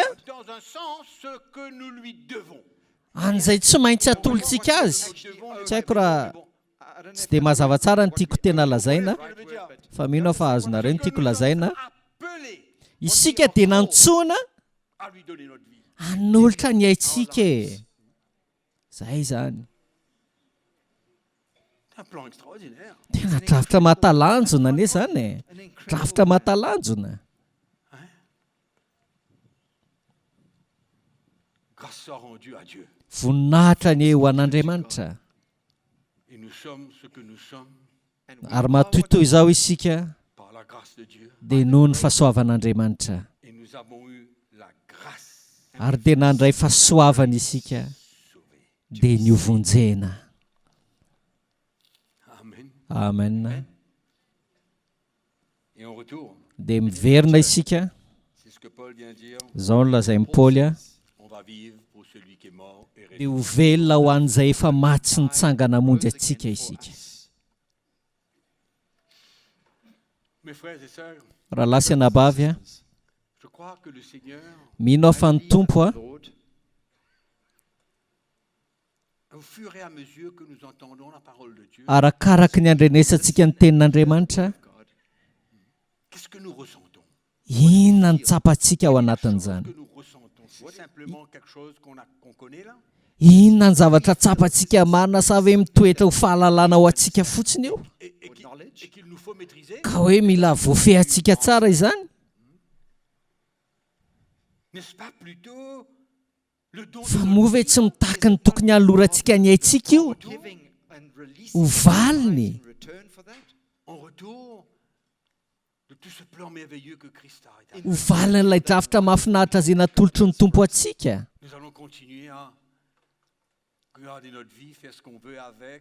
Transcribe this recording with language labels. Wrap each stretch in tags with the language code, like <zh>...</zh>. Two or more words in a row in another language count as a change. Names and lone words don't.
<fr>dans un sens ce que nous lui devons.</fr> <mg>an'izay tsy maintsy atolontsika azy. Tsy haiko raha tsy dia mazava tsara ny tiako tena lazaina fa mino fa azonareo ny tiako lazaina.</mg> <fr>Appelé</fr> <mg>Isika dia nantsoina</mg> <fr>à lui donner notre vie.</fr> <mg>hanolotra ny aintsika e. Zay zany.</mg> <fr>C'est un plan extraordinaire.</fr> <mg>Tena drafitra mahatalanjona anie zany e. Drafitra mahatalanjona.</mg> <fr>Grâce soit rendue à Dieu.</fr> <mg>Voninahitra ny ho an'Andriamanitra.</mg> <fr>Et nous sommes ce que nous sommes</fr> <mg>Ary matoytoy izao isika</mg> <fr>par la grâce de Dieu.</fr> <mg>dia noho ny fahasoavan'Andriamanitra.</mg> <fr>Et nous avons eu la grâce</fr> <mg>Ary dia nandray fahasoavana isika</mg> <fr>sauvée.</fr> <mg>dia niovonjena. Amen. Amen.</mg> <fr>Et on retourne.</fr> <mg>Dia miverina isika.</mg> <fr>C'est ce que Paul vient dire.</fr> <mg>Izao no lazain'i Paoly a.</mg> <fr>On va vivre pour celui qui est mort et</fr> <mg>Dia</mg> <fr>ressuscité.</fr> <mg>ho velona ho an'izay efa maty sy nitsangana hamonjy atsika isika.</mg> <fr>Mes frères et sœurs,</fr> <mg>Raha lasy anabavy a,</mg> <fr>je crois que le Seigneur,</fr> <mg>mino aho fa ny tompo a,</mg> <en>Lord,</en> <fr>au fur et à mesure que nous entendons la parole de Dieu,</fr> <mg>arakaraka ny andrenesantsika ny tenin'Andriamanitra,</mg> <fr>qu'est-ce que nous ressentons?</fr> <mg>inona ny tsapantsika ao anatin'izany?</mg> <fr>Que nous ressentons, c'est simplement quelque chose qu'on connaît là?</fr> <mg>Inona ny zavatra tsapantsika marina sa hoe mitoetra ho fahalalana ao antsika fotsiny io?</mg> <fr>Et qu'il nous faut maîtriser?</fr> <mg>Ka hoe mila voafehantsika tsara izany?</mg> <fr>N'est-ce pas plutôt le don</fr> <mg>Fa</mg> <fr>de</fr> <mg>moa ve tsy mitahaka ny tokony halorantsika ny aintsika io?</mg> <en>giving and releasing</en> <mg>Ho valiny.</mg> <en>in return for that?</en> <fr>en retour de tout ce plan merveilleux que Christ a établi?</fr> <mg>Ho valiny ilay drafitra mahafinaritra izay natolotry ny tompo atsika.</mg> <fr>Nous allons continuer à garder notre vie, faire ce qu'on veut avec,</fr>